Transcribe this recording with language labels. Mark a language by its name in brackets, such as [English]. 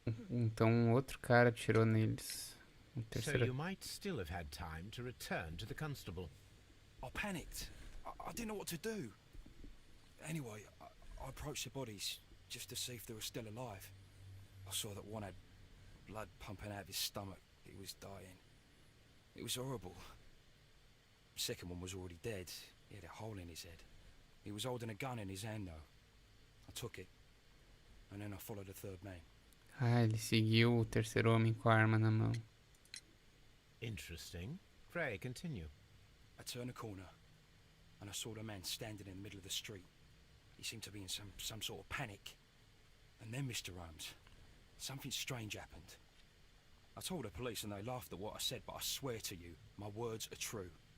[Portuguese] Então outro cara atirou neles. Um [English] So [Portuguese] terceiro. [English] you might still have had time to return to the constable. I panicked. I didn't know what to do. Anyway, I approached the bodies just to see if they were still alive. I saw that one had blood pumping out of his stomach. He was dying. It was horrible. The second one was already dead. He had a hole in his head. He was holding a gun in his hand though. I took it. And then I followed the third man. [Portuguese] Ah, ele seguiu o terceiro homem com a arma na mão. [English] Interesting. Pray, continue. I turned a corner and I saw the man standing in the middle of the street. He seemed to be in some sort of panic. And then, Mr. Holmes, something strange happened. I told the police and they laughed at what I said, but I swear to you, my words are true.